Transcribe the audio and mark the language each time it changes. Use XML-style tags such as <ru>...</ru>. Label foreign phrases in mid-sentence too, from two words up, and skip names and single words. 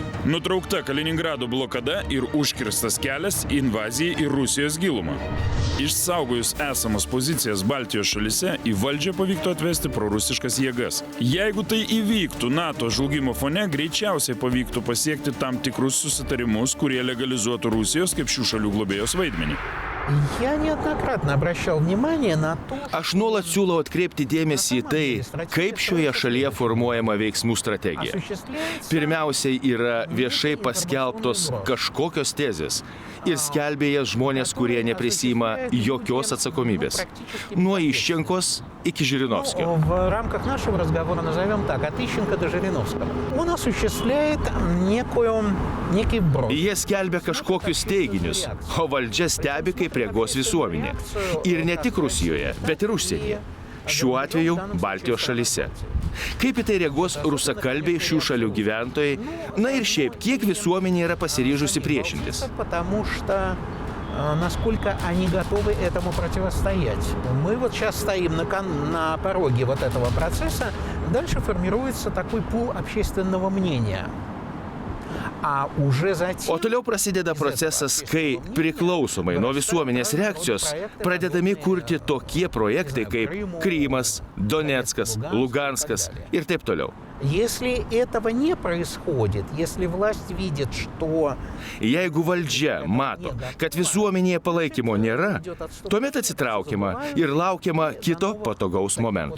<lt>Nutraukta Kaliningrado blokada ir užkirstas kelias invazijai į Rusijos gilumą. Išsaugojus esamas pozicijas Baltijos šalyse, į valdžią pavyktų atvesti prorusiškas jėgas. Jeigu tai įvyktų NATO žlugimo fone, greičiausiai pavyktų pasiekti tam tikrus susitarimus, kurie legalizuotų Rusijos kaip šių šalių globėjos vaidmenį.</lt> <ru>Я неоднократно обращал внимание на то,</ru> <lt>Aš nuolat siūlau atkreipti dėmesį į tai, kaip šioje šalyje formuojama veiksmų strategija. Pirmiausiai yra viešai paskelbtos kažkokios tezės ir skelbė jas žmonės, kurie neprisima jokios atsakomybės. Nuo Iščenkos iki Жириновского.</lt> <ru>в рамках нашего разговора, назовем так, от Ищенко до Жириновского, он осуществляет некий вброс.</ru> <lt>Jie skelbia kažkokius teiginius, o valdžia stebi, kaip reagos visuomenė. Ir ne tik Rusijoje, bet ir užsienyje. Šiuo atveju Baltijos šalyse. Kaip į tai reagos rusakalbiai šių šalių gyventojai, na ir šiaip, kiek visuomenė yra pasiryžusi priešintis.</lt> <ru>Потому что насколько они готовы этому противостоять. Мы вот сейчас стоим на пороге вот этого процесса. Дальше формируется такой пул общественного мнения.</ru> <lt>O toliau prasideda procesas, kai priklausomai nuo visuomenės reakcijos pradedami kurti tokie projektai kaip Krymas, Doneckas, Luganskas ir taip toliau. Jeigu valdžia mato, kad visuomenėje palaikymo nėra, tuomet atsitraukiama ir laukiama kito patogaus momento.</lt>